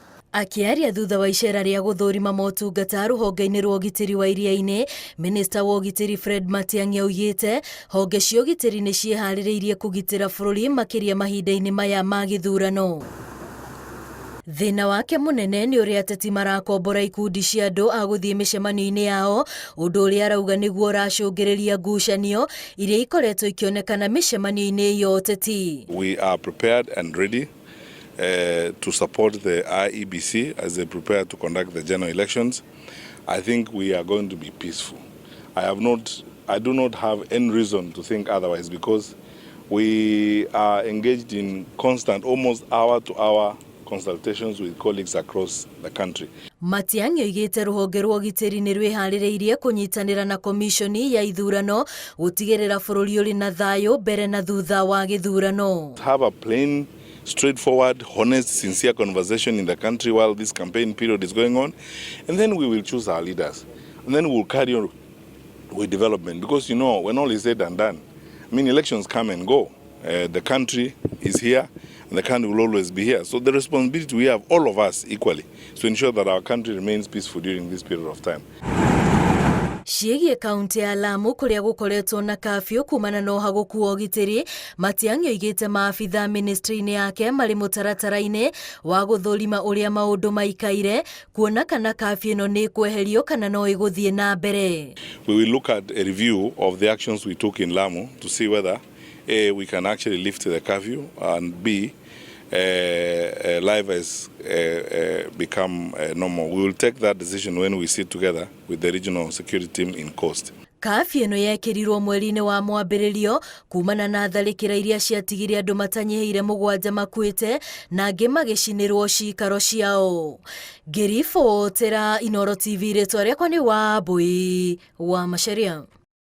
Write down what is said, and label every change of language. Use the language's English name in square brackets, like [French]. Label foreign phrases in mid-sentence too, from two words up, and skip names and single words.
[Kikuyu] Akiaria thutha wa icera ria gũthũrima motungata rũhonge-inĩ rwa ũgitĩri wa iria-inĩ, Minista wa ũgitĩri Fred Matiang'i augĩte honge cia ũgitĩri nĩ ciĩharĩrĩirie kũgitĩra bũrũri makĩria mahinda-inĩ maya ma gĩthurano. Thĩna wake mũnene nĩ ũrĩa ateti marakombora ikundi cia andũ a gũthiĩ mĩcemanio-inĩ yao, ũndũ ũrĩa arauga nĩguo ũracũngĩrĩria ngucanio iria ikoretwo ikĩonekana mĩcemanio-inĩ ya ũteti. [English] We are prepared and ready to support the IEBC as they prepare to conduct the general elections. I think we are going to be peaceful. I do not have any reason to think otherwise because we are engaged in constant, almost hour-to-hour consultations with colleagues across the country. [Kikuyu] Matiang'i oigĩte rũhonge rwa ũgitĩri nĩ rwĩharĩrĩirie kũnyitanĩra na komishoni ya ithurano gũtigĩrĩra bũrũri ũrĩ na thayũ mbere na thutha wa gĩthurano. [English] Have a plain, straightforward, honest, sincere conversation in the country while this campaign period is going on, and then we will choose our leaders, and then we'll carry on with development. Because you know, when all is said and done, I mean, elections come and go. The country is here, and the country will always be here. So the responsibility we have, all of us equally, to ensure that our country remains peaceful during this period of time. [Kikuyu] Ciĩgiĩ kaunti ya Lamu kũrĩa gũkoretwo na kafyu kumana na ũhagũku wa ũgitĩri, Matiang'i oigĩte maabitha ministry-inĩ yake marĩ mũtaratara-inĩ wa gũthũrima ũrĩa maũndũ maikaire, kuona kana kafyu ĩno nĩ kweherio kana no ĩgũthiĩ na mbere. [English] We will look at a review of the actions we took in Lamu to see whether A, we can actually lift the curfew, and B, life has become normal. We will take that decision when we sit together with the regional security team in Coast. [Kikuyu] Kafyu ĩno yekĩrirwo mweri-inĩ wa mwambĩrĩrio kumana na tharĩkĩra iria ciatigire andũ matanyihĩire 7 makuĩte na angĩ magĩcinĩrwo ciikaro ciao. Ngĩribotera Inooro TV, rĩtwa rĩakwa nĩ Ngũĩ wa Macharia.